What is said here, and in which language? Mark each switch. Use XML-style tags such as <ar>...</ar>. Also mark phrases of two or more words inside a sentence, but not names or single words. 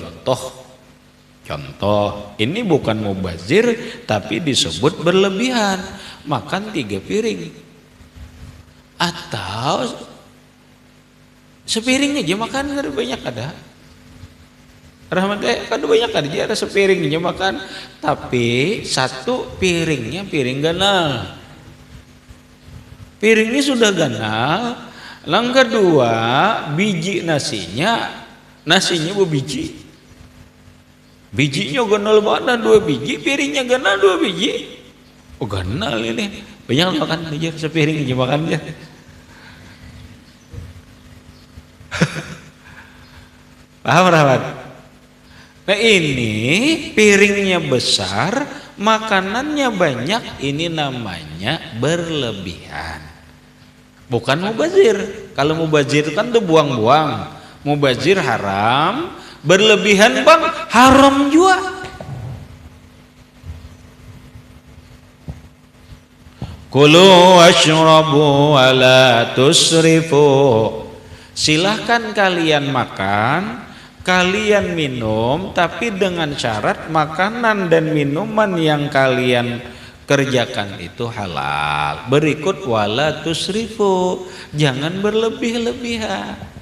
<id>Contoh, ini bukan mubazir tapi disebut berlebihan. Makan 3 piring atau sepiring aja makan, ada banyak ada. Rahmatnya kan banyak aja, ada sepiring aja makan, tapi satu piringnya piring ganal. Piringnya sudah ganal. Yang kedua, biji nasinya berbiji. Bijinya ganal mana 2 biji, piringnya ganal 2 biji. Oh, ganal ini. Banyak makan aja, sepiring aja makan aja. Paham Rahmat? Nah, ini piringnya besar, makanannya banyak, ini namanya berlebihan. Bukan mubazir. Kalau mubazir kan tuh buang-buang. Mubazir haram, berlebihan bang haram juga.</id> <ar>كلوا واشربوا ولا تسرفوا.</ar> <id>Silahkan kalian makan, kalian minum, tapi dengan syarat makanan dan minuman yang kalian kerjakan itu halal. Berikut</id> <ar>ولا تسرفوا,</ar> <id>jangan berlebih-lebihan.</id>